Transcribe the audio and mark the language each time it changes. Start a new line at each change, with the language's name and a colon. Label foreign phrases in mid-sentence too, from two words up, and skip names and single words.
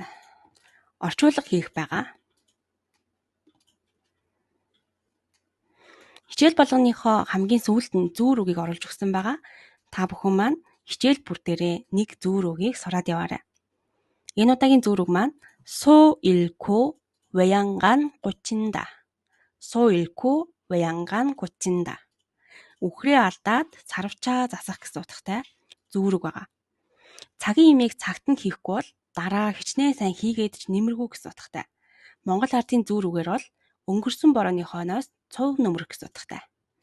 Mongolian: Орчуулга хийх байгаа. Хичээл болгоныхоо хамгийн сүүлд нь зүүр үгийг оруулж өгсөн байгаа. Та бүхэн маань хичээл бүр дээрээ нэг зүүр үгийг сураад яваарай. Энэ удаагийн зүүр үг маань
Korean: 소 잃고 외양간 고친다. 소 잃고 외양간 고친다.
Mongolian: Үхрээ алдаад сарвчаа засах гэсэн утгатай зүүр үг байгаа. Цагийн имийг цагт нь хийхгүй бол дараа хичнээн сайн хийгээд ч нэмэргүй гэсэн утгатай. Монгол ардын зүүр үгээр бол өнгөрсөн борооны хойноос цуг нөмрөх гэсэн утгатай.